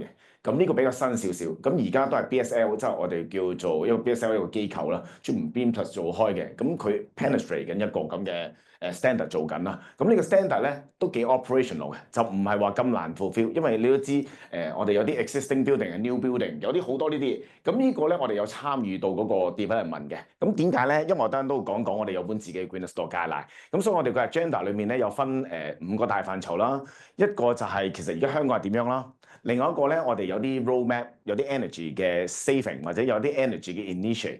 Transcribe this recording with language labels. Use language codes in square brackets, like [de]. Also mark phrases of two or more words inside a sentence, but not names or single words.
[yue] 咁呢個比較新少少，咁而家都係 BSL，即係我哋叫做一個 BSL 一個機構啦，專門 Green Plus 做開嘅，咁佢 penetrate 緊一個咁嘅standard 做緊啦。咁呢個 standard 咧都幾 operational 嘅，就唔係話咁難 fulfill，因為你都知我哋有啲 [en] existing building [yue] 係 [en] new building， [yue] 有啲好多呢啲嘢。咁呢個咧我哋有參與到嗰個 development 嘅。咁點解咧？因為我等陣都會講我哋有本自己嘅 Green Store Guideline。咁所以我哋個 agenda 裏面咧有分5個大範疇啦，一個就係其實而家香港係點樣啦。另外一個咧，我哋有啲 roadmap，有啲 energy 嘅 saving 或者有啲 energy 嘅 initiate。